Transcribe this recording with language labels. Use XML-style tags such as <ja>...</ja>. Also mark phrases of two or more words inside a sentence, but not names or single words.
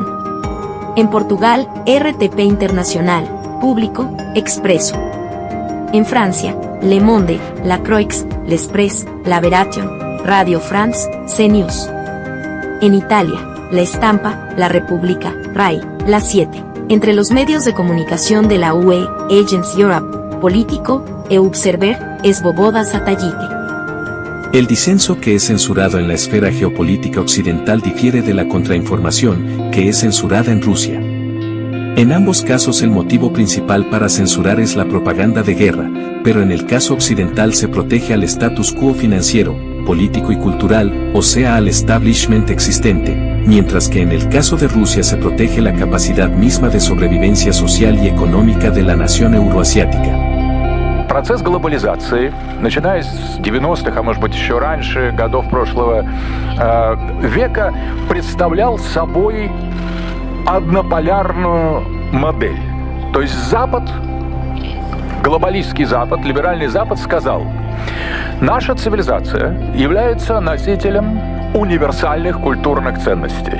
<es>En Portugal, RTP Internacional, Público, Expreso. En Francia, Le Monde, La Croix, L'Express, La Veration, Radio France, CNews. En Italia, La Stampa, La Repubblica, RAI, La 7. Entre los medios de comunicación de la UE, Agence Europe, Politico, e Observer, Svoboda Satellite. El disenso que es censurado en la esfera geopolítica occidental difiere de la contrainformación, que es censurada en Rusia. En ambos casos el motivo principal para censurar es la propaganda de guerra, pero en el caso occidental se protege al status quo financiero, político y cultural, o sea al establishment existente, mientras que en el caso de Rusia se protege la capacidad misma de sobrevivencia social y económica de la nación euroasiática.</es> <ru>Процесс глобализации, начиная с 90-х, а может быть еще раньше, годов прошлого века, представлял собой однополярную модель. То есть Запад, глобалистский Запад, либеральный Запад сказал, наша цивилизация является носителем универсальных культурных ценностей.</ru>